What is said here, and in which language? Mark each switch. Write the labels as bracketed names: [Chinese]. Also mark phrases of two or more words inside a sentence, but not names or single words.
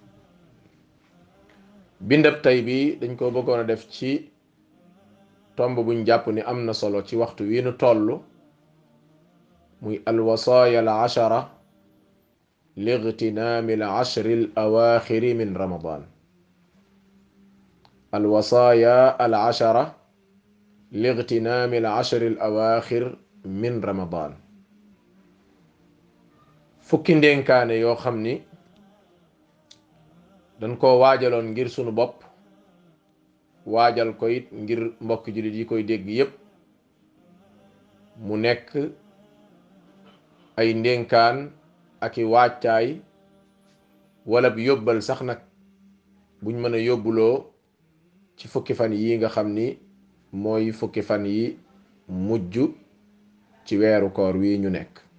[Wolof] bindab tay bi dañ ko bëggoon a def ci tomb buñ jàpp ni am na solo ci waxtu wi nu toll muy [Arabic] الوصايا العشرة لاغتنام العشر الأواخر من رمضان. الوصايا العشرة لاغتنام العشر الأواخر من رمضان. [Wolof] fukki ndénkaane yoo xam ni dañ ko waajaloon ngir sunu bopp waajal ko it ngir mbokk jullit yi koy dégg yépp mu nekk ay ndénkaan ak i waajtaay wala bi yóbbal sax nag buñ mën a yóbbuloo ci fukki fan yi nga xam ni mooy fukki fan yi mujj ci weeru koor wi ñu nekk.